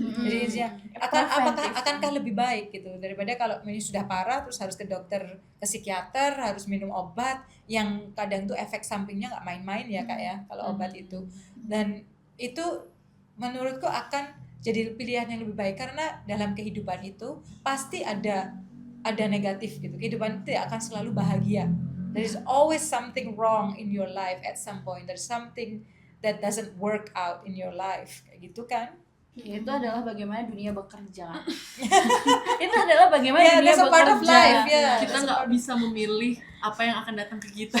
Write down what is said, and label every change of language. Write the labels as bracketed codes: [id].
[id] Jadi akankah lebih baik gitu daripada kalau ini sudah parah terus harus ke dokter, ke psikiater, harus minum obat yang kadang tuh efek sampingnya nggak main-main ya Kak ya kalau obat itu. Dan itu menurutku akan jadi pilihan yang lebih baik, karena dalam kehidupan itu pasti ada negatif gitu. Kehidupan itu tidak akan selalu bahagia. [en] There is always something wrong in your life at some point. There's something that doesn't work out in your life. [id] Kayak gitu kan? Itu adalah bagaimana dunia bekerja. Itu adalah bagaimana dunia bekerja. Kita nggak bisa memilih apa yang akan datang ke kita.